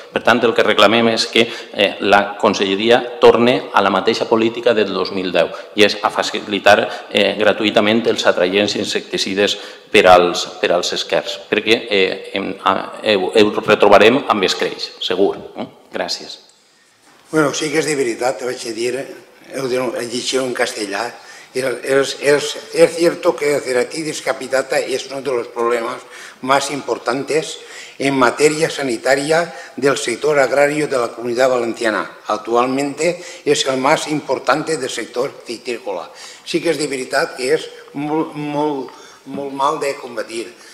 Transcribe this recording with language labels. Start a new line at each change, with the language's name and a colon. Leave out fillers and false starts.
Catalan: Per tant, el que reclamem és que la Conselleria torne a la mateixa política del 2010 i és a facilitar gratuïtament els atraients insecticides per als esquers, perquè ho retrobarem amb escreix, segur. Gràcies. Bueno, sí que és de veritat, te vaig a dir, heu llegit en castellà.
Spanish: Es cierto que la ceratí descapitata es uno de los problemas más importantes en materia sanitaria del sector agrario de la Comunidad Valenciana. Actualmente es el más importante del sector citrícola.
Catalan: Sí que és de veritat que és molt mal de combatir.